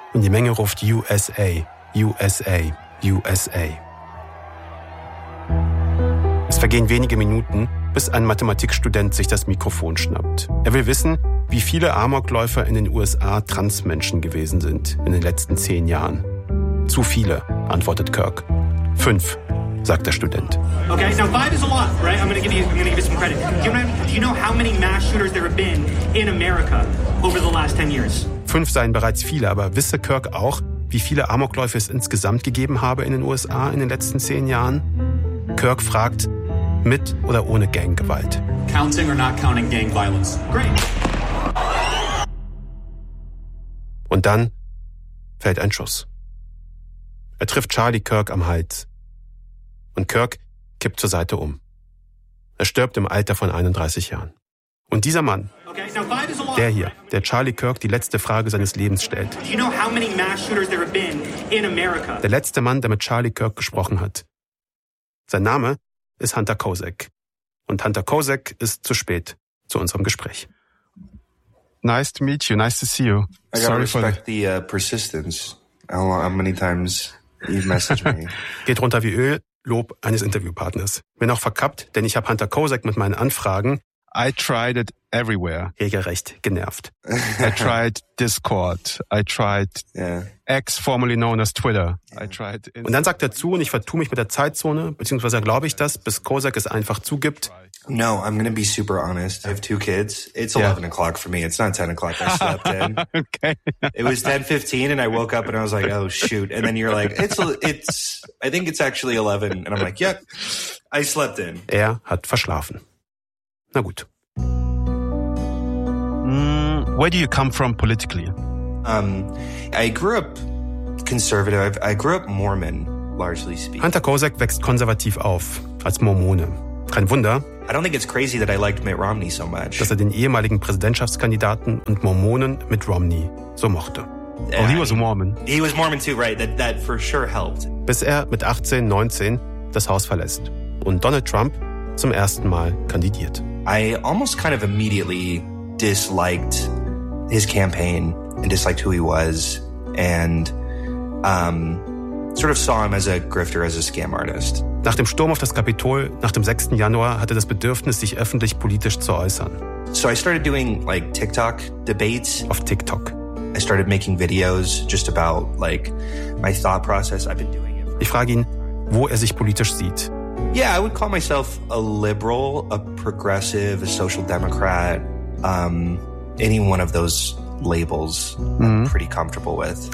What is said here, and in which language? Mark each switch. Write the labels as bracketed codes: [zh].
[de] Und die Menge ruft USA, USA, USA. Es vergehen wenige Minuten, bis ein Mathematikstudent sich das Mikrofon schnappt. Er will wissen, wie viele Amokläufer in den USA Transmenschen gewesen sind in den letzten 10 Jahren. Zu viele, antwortet Kirk. 5, sagt der Student. [en] Okay, now 5 is a lot, right? I'm gonna give you some credit. Do you know how many mass shooters there have been in America over the last 10 years? [de] 5 seien bereits viele, aber wisse Kirk auch, wie viele Amokläufe es insgesamt gegeben habe in den USA in den letzten 10 Jahren? Kirk fragt, mit oder ohne Ganggewalt. [en] Counting or not counting gang violence. Great. [de] Und dann fällt ein Schuss. Er trifft Charlie Kirk am Hals. Und Kirk kippt zur Seite um. Er stirbt im Alter von 31 Jahren. Und dieser Mann, [en] okay, now five is a lot, [de] der hier, der Charlie Kirk die letzte Frage seines Lebens stellt, [en] do you know how many mass shooters there have been in America? [de] Der letzte Mann, der mit Charlie Kirk gesprochen hat. Sein Name ist Hunter Kozak. Und Hunter Kozak ist zu spät zu unserem Gespräch. [en] Nice to meet you. Nice to see you. I gotta respect the persistence. How many times you've messaged me. [de] Geht runter wie Öl, Lob eines Interviewpartners. Bin auch verkappt, denn ich habe Hunter Kozak mit meinen Anfragen [en] I tried it everywhere. [de] Regelrecht genervt. [en] I tried Discord. I tried X, formerly known as Twitter. I tried Instagram. [de] Und dann sagt er zu, und ich vertue mich mit der Zeitzone, beziehungsweise glaube ich das, bis Kozak es einfach zugibt. [en] No, I'm gonna be super honest. I have 2 kids. It's 11 o'clock for me. It's not 10 o'clock. I slept in. Okay. It was 10:15 and I woke up and I was like, oh shoot. And then you're like, I think it's actually 11. And I'm like, yep, I slept in. [de] Er hat verschlafen. Na gut. [en] Where do you come from politically? I grew up conservative. I grew up Mormon, largely speaking. [de] Hunter Kozak wächst konservativ auf, als Mormone. Kein Wunder, [en] I don't think it's crazy that I liked Mitt Romney so much. [de] Dass er den ehemaligen Präsidentschaftskandidaten und Mormonen Mitt Romney so mochte. [en] Yeah, well, he was a Mormon. He was Mormon too, right? That for sure helped. [de] Bis er mit 18, 19 das Haus verlässt und Donald Trump zum ersten Mal kandidiert. [en] I almost kind of immediately disliked his campaign and disliked who he was and sort of saw him as a grifter, as a scam artist. [de] Nach dem Sturm auf das Kapitol, nach dem 6. Januar, hatte er das Bedürfnis, sich öffentlich politisch zu äußern. [en] So I started doing like TikTok debates. [de] Auf TikTok. [en] I started making videos just about like my thought process. I've been doing it. [de] Ich frage ihn, wo er sich politisch sieht. [en] Yeah, I would call myself a liberal, a progressive, a social democrat, any one of those labels I'm pretty comfortable with.